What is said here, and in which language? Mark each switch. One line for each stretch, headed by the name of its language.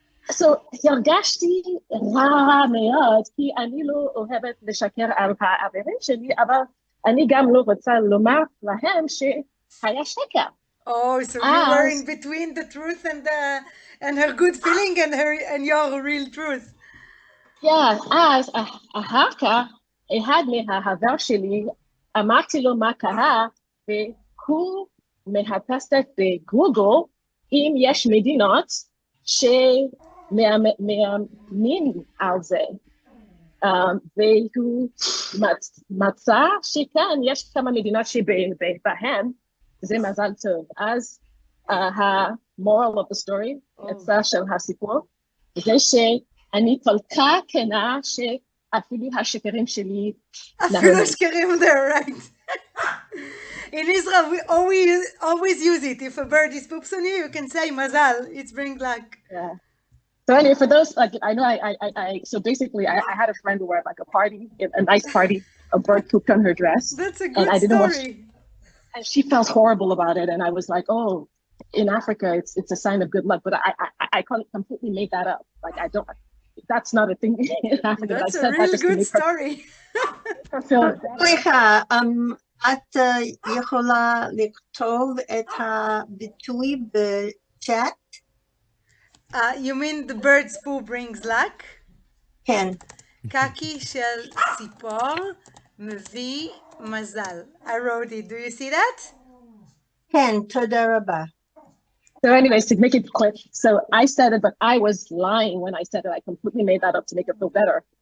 English: So
Hebrew: הרגשתי רע מאוד, כי אני לא אוהבת לשקר על החברים שלי, אבל אני גם לא רוצה לומר להם שהיה שקר.
English: Oh, so you were in between the truth and her good feeling and your real truth. Yeah,
Hebrew: אז אחר כך, אחד מהחבר שלי, אמרתי לו מה קרה, והוא מחפש בגוגל אם יש מדינות שמאמין על זה. והוא מצא שכאן יש כמה מדינות שבהן זה מזל טוב. אז ה-
English: moral of the story,
Hebrew: עצה של הסיפור, זה שאני כל כך כנה שאפילו השקרים שלי אפילו השקרים,
English: they're right. In Israel, we always use it. If a bird is poops on you, you can say mazal. It's bring luck. Yeah. So anyway, for those, like, I know so basically I had a friend who were at like a party, a nice party, a bird pooped on her dress. That's a good story. And she felt horrible about it. And I was like, oh, in Africa, it's a sign of good luck. But I completely made that up. Like, that's not a thing in Africa. That's a real good story.
Hebrew: סליחה, את יכולה לכתוב את הביטוי בצ'אט?
English: You mean the bird's poo brings luck?
Hebrew: כן. קקי של ציפור מביא מזל.
English: I wrote it. Do you see that?
Hebrew: כן, תודה רבה.
English: So anyways, to make it quick, so I said it, but I was lying when I said it. I completely made that up to make her feel better.